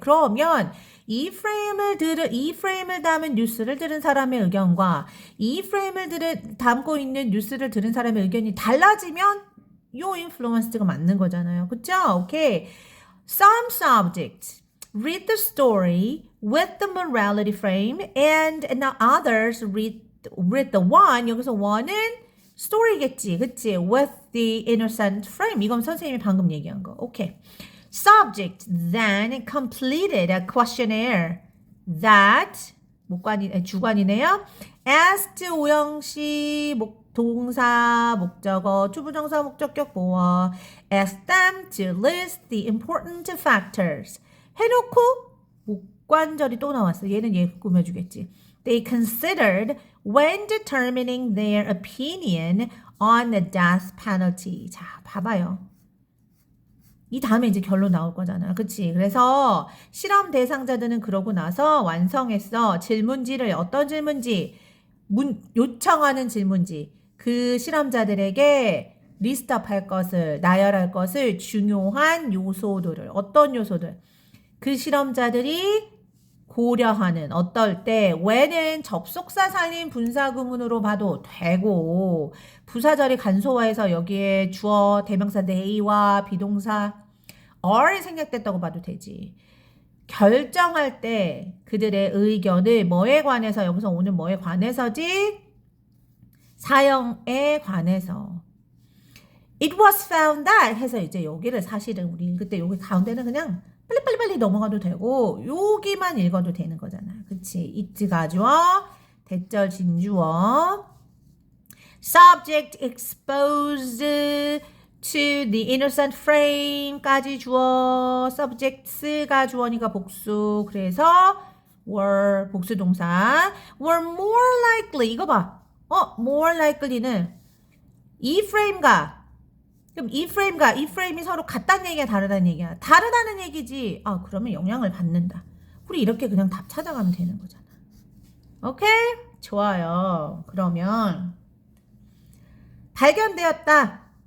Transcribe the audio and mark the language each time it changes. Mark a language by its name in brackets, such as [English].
[Korean] 그러면 이 프레임을 담은 뉴스를 들은 사람의 의견과 이 프레임을 담고 있는 뉴스를 들은 사람의 의견이 달라지면 요 인플루언스가 맞는 거잖아요. 그쵸? 오케이. [English] Some subjects read the story with the morality frame and others read the one. [Korean] 여기서 one은 story겠지. 그치? [English] With the innocent frame. [Korean] 이건 선생님이 방금 얘기한 거. 오케이. [English] Subject then completed a questionnaire that [Korean] 주관이네요. [English] asked [Korean] 오형식 동사 목적어 투부정사 목적격 보어 [English] asked them to list the important factors. [Korean] 해놓고 목관절이 또 나왔어. 얘는 얘 꾸며주겠지. [English] They considered when determining their opinion on the death penalty. [Korean] 자, 봐봐요. 이 다음에 이제 결론 나올 거잖아. 그치? 그래서 실험 대상자들은 그러고 나서 완성했어. 질문지를 어떤 질문지? 요청하는 질문지. 그 실험자들에게 리스트업 할 것을, 나열할 것을 중요한 요소들을, 어떤 요소들? 그 실험자들이 고려하는 어떨 때 when은 접속사 살린 분사구문으로 봐도 되고 부사절이 간소화해서 여기에 주어 대명사 they와 비동사 are이 생략됐다고 봐도 되지. 결정할 때 그들의 의견을 뭐에 관해서 여기서 오는 뭐에 관해서지? 사형에 관해서. [English] It was found that [Korean] 해서 이제 여기를 사실은 우리 그때 여기 가운데는 그냥 빨리 넘어가도 되고 여기만 읽어도 되는 거잖아. 그치? it 가주어, 대절 진주어. [English] Subject exposed to the innocent frame [Korean] 까지 주어. subjects가 주어니까 복수. 그래서 were 복수 동사. [English] were more likely [Korean] 이거 봐. more likely는 이 프레임과 그럼 이 프레임이 서로 같다는 얘기야, 다르다는 얘기야? 다르다는 얘기지. 아, 그러면 영향을 받는다. 우리 이렇게 그냥 답 찾아가면 되는 거잖아. 오케이? 좋아요. 그러면 발견되었다.